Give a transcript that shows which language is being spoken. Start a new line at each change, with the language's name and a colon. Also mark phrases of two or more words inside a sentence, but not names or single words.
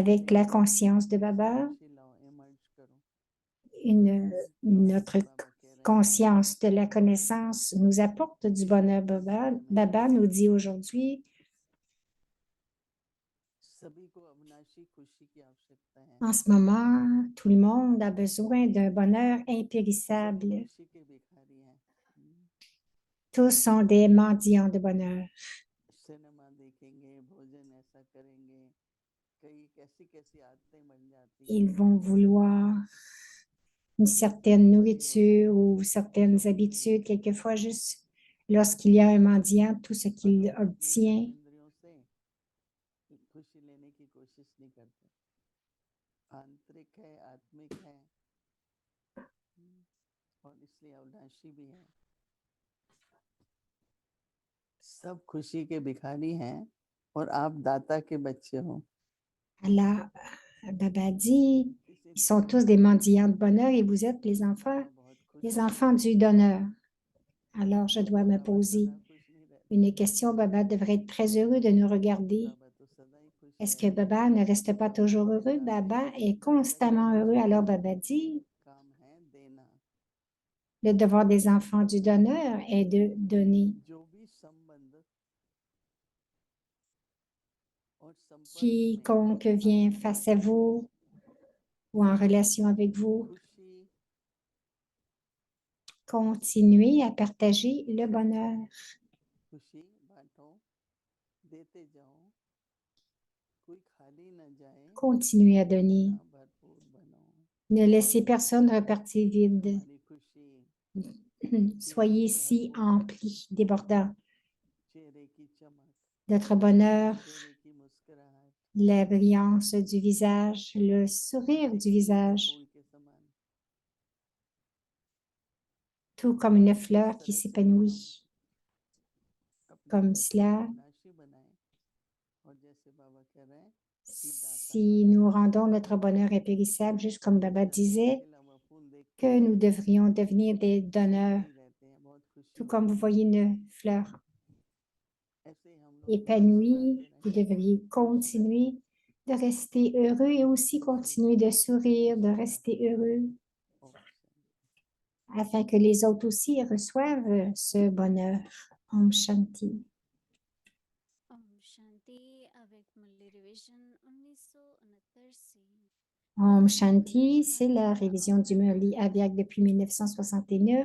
French: Avec
Hindi: से
French: la conscience de
Hindi: ऐसी Baba, खुशी लाओ इमर्ज करो। तो आज
French: notre
Hindi: बाबा कह रहे हैं
French: conscience de la connaissance nous apporte du bonheur.
Hindi: इस Baba, समय में
French: Baba nous dit aujourd'hui,
Hindi: सभी को अविनाशी खुशी की आवश्यकता है।
French: en ce moment, tout le monde a besoin d'un bonheur
Hindi: सब
French: impérissable.
Hindi: खुशी के भिखारी हैं।
French: Tous sont des mendiants de bonheur.
Hindi: सिनेमा देखेंगे, भोजन ऐसा करेंगे, कई कैसी कैसी आदतें बन जाती
French: Ils
Hindi: हैं
French: vont vouloir une certaine
Hindi: तभी होता
French: nourriture
Hindi: है
French: ou
Hindi: जो
French: certaines
Hindi: भी
French: habitudes.
Hindi: मिले
French: Quelquefois, juste lorsqu'il y a un mendiant, tout ce
Hindi: पर
French: qu'il
Hindi: हम अपनी
French: obtient,
Hindi: कर्मेंद्रियों से खुशी लेने की कोशिश नहीं करते। आंतरिक है, आत्मिक है और इसलिए अविनाशी भी है। सब खुशी के भिखारी हैं और आप दाता के बच्चे हो।
French: Allah, Baba dit, ils sont
Hindi: इसीलिए
French: tous des mendiants de bonheur et vous êtes
Hindi: बाबा बहुत खुश
French: les
Hindi: हैं
French: enfants du donneur. Alors, je dois
Hindi: क्योंकि
French: me
Hindi: बाबा
French: poser
Hindi: सदा खुश नहीं रहते।
French: une question. Baba devrait être très heureux de nous regarder.
Hindi: बाबा तो सदा ही खुश
French: Est-ce que
Hindi: रहते हैं।
French: Baba ne reste pas toujours heureux?
Hindi: दाते
French: Baba
Hindi: हैं
French: est
Hindi: दाता के
French: constamment heureux.
Hindi: बच्चों
French: Alors,
Hindi: का
French: Baba dit,
Hindi: काम है देना।
French: le devoir des enfants du donneur est de donner.
Hindi: जो भी संबंध और संपर्क में
French: Quiconque vient
Hindi: आते
French: face
Hindi: हैं
French: à vous ou en relation avec vous,
Hindi: खुशी
French: continuez à partager le bonheur.
Hindi: खुशी बांटो, देते जाओ, कोई खाली न जाए,
French: Continuez à donner.
Hindi: सदा भरपूर बनो।
French: Ne laissez personne repartir vide.
Hindi: हमारी खुशी
French: Soyez
Hindi: से
French: si
Hindi: भरपूर हो,
French: emplis, débordants.
Hindi: चेहरे की चमक,
French: Notre bonheur,
Hindi: चेहरे की मुस्कुराहट
French: la brillance du visage, le sourire
Hindi: एक
French: du
Hindi: खिले हुए
French: visage,
Hindi: फूल के समान।
French: tout comme une
Hindi: इस
French: fleur qui
Hindi: तरह से हम
French: s'épanouit. comme cela.
Hindi: अविनाशी बनाए और जैसे बाबा कह रहे हैं कि दाता
French: Si nous rendons notre bonheur impérissable, juste comme Baba disait,
Hindi: खिला हुआ फूल देख के
French: que nous devrions devenir des donneurs,
Hindi: ही रहते हैं, बहुत खुशी
French: tout
Hindi: होती
French: comme vous
Hindi: है।
French: voyez une fleur
Hindi: ऐसे ही हम लोग
French: épanouie,
Hindi: मुस्कुराते
French: vous
Hindi: रहें,
French: devriez continuer de rester heureux et aussi continuer de sourire, de rester heureux,
Hindi: ओम शांति।
French: afin que les autres aussi reçoivent ce bonheur.
Hindi: ओम शांति. ओम शांति
French: avec Mulli Revision 1969 से
Hindi: ओम शांति,
French: c'est la révision du Murli Avyak depuis 1969.